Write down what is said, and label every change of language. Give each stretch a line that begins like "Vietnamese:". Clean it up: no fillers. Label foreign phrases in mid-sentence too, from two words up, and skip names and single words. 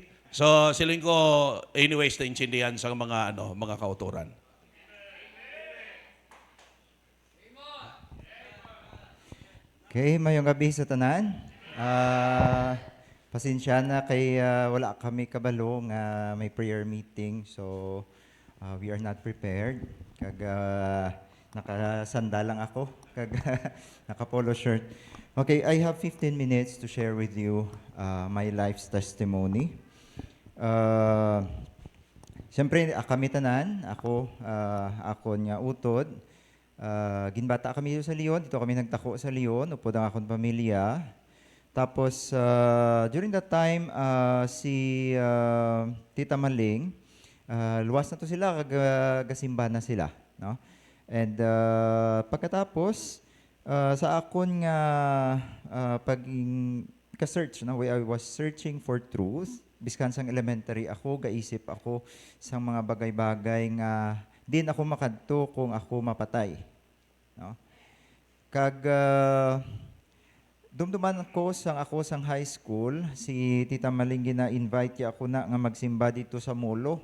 Hiligaynon: So, siling ko, anyways, na intindihan sa mga kauturan. Okay, mayong gabi sa tanan. Pasensya na kay wala kami kabalo nga may
English: prayer meeting. So, we are not prepared.
Hiligaynon: Kag nakasanda lang ako. Kag naka-polo shirt.
English: Okay, I have 15 minutes to share with you my life's testimony.
Hiligaynon: Siyempre, kami tanan, ako niya utod. Ginbata kami dito sa Leon, dito kami nagtako sa Leon, upod ang akong pamilya. Tapos,
English: during that time,
Hiligaynon: si Tita Maling, luwas na to sila, gasimba na sila. No? And pagkatapos, sa akon nga ka-search, no?
English: I was searching for truth.
Hiligaynon: Biskan sang elementary ako, gaisip ako sa mga bagay-bagay nga din ako makadto kung ako mapatay. No? Kag dumduman ako sang high school, si Tita Maling gina-invite ako na nga magsimba dito sa Molo.